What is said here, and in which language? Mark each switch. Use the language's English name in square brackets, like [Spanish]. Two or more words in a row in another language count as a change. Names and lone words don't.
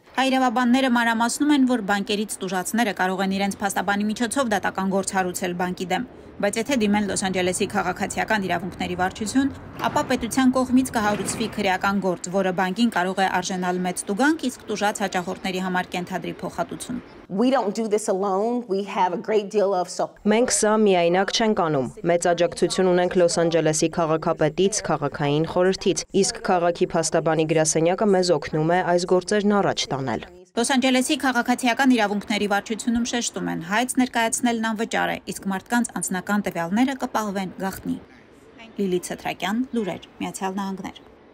[Armenian] Հայրավաբանները մանրամասնում են, որ բանկերից տուժածները կարող են իրենց փաստաբանի միջոցով դատական գործ հարուցել բանկի դեմ, բայց եթե դիմեն Լոս Անջելեսի քաղաքացիական իրավունքների վարչություն, ապա պետության կողմից կհարուցվի քրեական գործ, որը բանկին կարող է արժանալ մեծ տուգանք, իսկ տուժած հաճախորդների համար կենթադրի փոխհատուցում։ [English] We don't do this alone. We have a great deal of [Armenian] Մենք սա միայնակ չենք անում։ Մեծ աջակցություն ունենք Լոս Անջելեսի քաղաքապետից, քաղաքային խորհրդից, իսկ քաղաքի փաստաբանի գրասենյակը մեզ օգնում է այս գործերն առաջ տանել։ Լոս Անջելեսի քաղաքացիական իրավունքների վարչությունում շեշտում են, հայց ներկայացնելն անվճար է, իսկ մարդկանց անձնական տվյալները կպահվեն գաղտնի։ Լիլիթ Սեթրակյան, լուրեր, Միացյալ Նահանգներ։